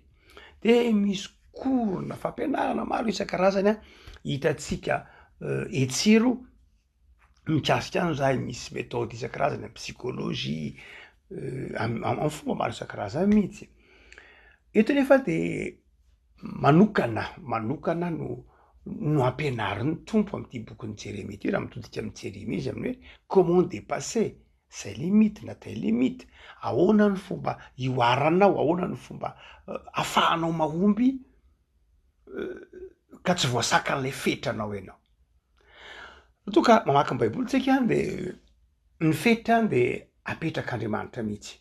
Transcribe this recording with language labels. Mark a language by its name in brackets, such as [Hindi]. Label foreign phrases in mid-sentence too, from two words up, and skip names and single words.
[Malagasy] Dia misy korona fampianarana maro isan-karazany hitantsika etsero mikasika an'izay, misy méthode isan-karazany amin'ny psychologie, amin'ny fomba maro isan-karazany mihitsy. Eto nefa dia manokana no ampianarin'ny tompo amin'ity bokin'ny Jeremia ity, raha mitodika amin'ny Jeremia izy amin'ny hoe [French] comment dépasser ses limites [Malagasy] na [French] tes limites, [Malagasy] ahoana ny fomba ioaranao, ahoana ny fomba ahafahanao mahomby ka tsy voasakan'ilay fetranao ianao. Toka mamaky ny baiboly tsika dia ny fetra dia apetrak'Andriamanitra mihitsy.